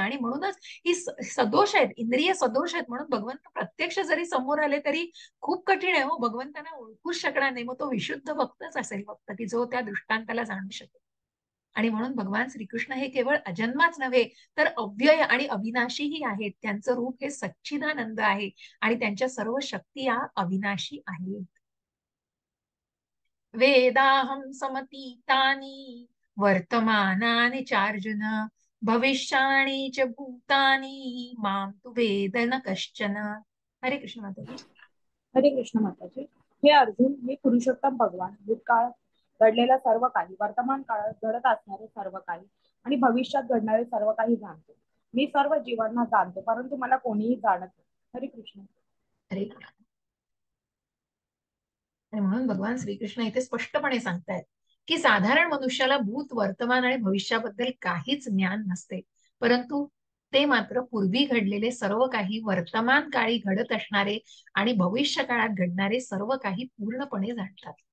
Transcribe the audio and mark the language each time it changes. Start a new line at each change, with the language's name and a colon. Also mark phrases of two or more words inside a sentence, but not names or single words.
Marathi: आणि म्हणूनच ही सदोष आहेत, इंद्रिय सदोष आहेत. म्हणून भगवंत प्रत्यक्ष जरी समोर आले तरी खूप कठीण आहे हो, भगवंतांना ओळखूच शकणार नाही. मग तो विशुद्ध भक्तच असेल फक्त, की जो त्या दृष्टांताला जाणू शकेल. आणि म्हणून भगवान श्रीकृष्ण हे केवळ अजन्माच नव्हे तर अव्यय आणि अविनाशीही आहेत. त्यांचं रूप हे सच्चिदानंद आहे आणि त्यांच्या सर्व शक्ती या अविनाशी आहेत.
Sanskrit: वेदाहं समतीतानि वर्तमानानि चार्जुन भविष्याणि च भूतानि मां तु वेद न कश्चन.
Marathi: हरे कृष्ण माताजी. हरे कृष्ण माताजी. हे अर्जुन, मी पुरुषोत्तम भगवान भूतकाळ घडलेलं सर्व काही, वर्तमान काळात घडत असणारे सर्व काही आणि भविष्यात घडणारे सर्व काही जाणतो. मी सर्व जीवांना जाणतो, परंतु मला कोणीही जाणत नाही. हरे कृष्ण. हरे कृष्ण. आणि म्हणून भगवान श्रीकृष्ण इथे स्पष्टपणे सांगतायत की साधारण मनुष्याला भूत, वर्तमान आणि भविष्याबद्दल काहीच ज्ञान नसते, परंतु ते मात्र पूर्वी घडलेले सर्व काही, वर्तमान काळी घडत असणारे आणि भविष्य काळात घडणारे सर्व काही पूर्णपणे जाणतात.